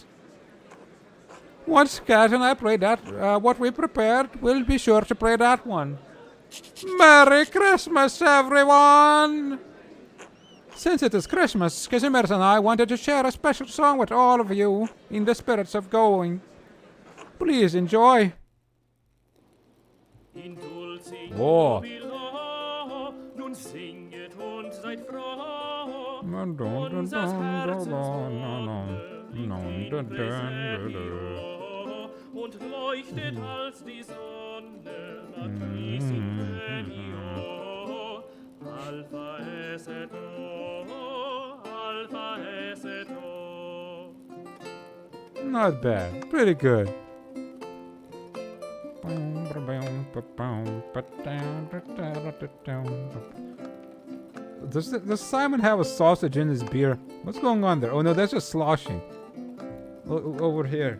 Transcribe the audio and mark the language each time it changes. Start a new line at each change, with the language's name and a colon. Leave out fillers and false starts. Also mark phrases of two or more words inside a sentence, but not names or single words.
English: Once Cat and I played that, what we prepared, we'll be sure to play that one. Merry Christmas, everyone! Since it is Christmas, Casimir and I wanted to share a special song with all of you in the spirits of going. Please enjoy. Oh.
German: Nun singet und seid froh. Und leuchtet als die Sonne nach diesem Helio.
Latin: Alpha es et O, Alpha es et O.
English: Not bad. Pretty good. Does Simon have a sausage in his beer? What's going on there? Oh no, that's just sloshing. Over here.